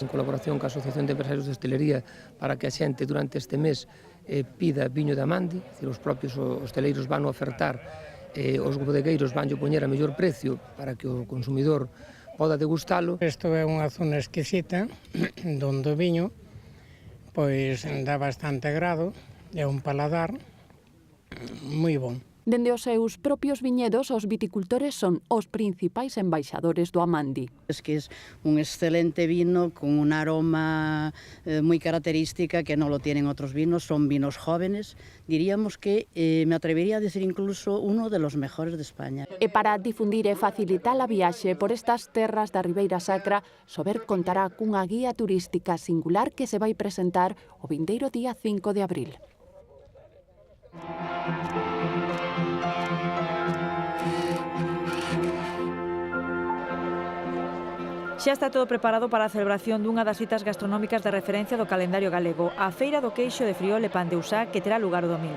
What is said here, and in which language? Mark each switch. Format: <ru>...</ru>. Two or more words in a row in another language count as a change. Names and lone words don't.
<gl>En colaboración coa Asociación de Empresarios de Hostelería, para que a xente durante este mes pida viño de Amandi, os propios hosteleiros van a ofertar, os bodegueiros van a poñer a mellor precio para que o consumidor poda degustalo. Isto é unha zona exquisita, donde o viño pois dá bastante grado, é un paladar moi bon. Dende os seus propios viñedos, os viticultores son os principais embaixadores do Amandi.</gl> <es>Es que es un excelente vino con un aroma muy característica que no lo tienen otros vinos, son vinos jóvenes, diríamos que me atrevería a decir incluso uno de los mejores de España.</es> <gl>E para difundir e facilitar a viaxe por estas terras da Ribeira Sacra, Sober contará cunha guía turística singular que se vai presentar o vindeiro día 5 de abril. Xa está todo preparado para a celebración dunha das citas gastronómicas de referencia do calendario galego, a Feira do Queixo de Friol e Pan de Usá, que terá lugar o domingo.</gl>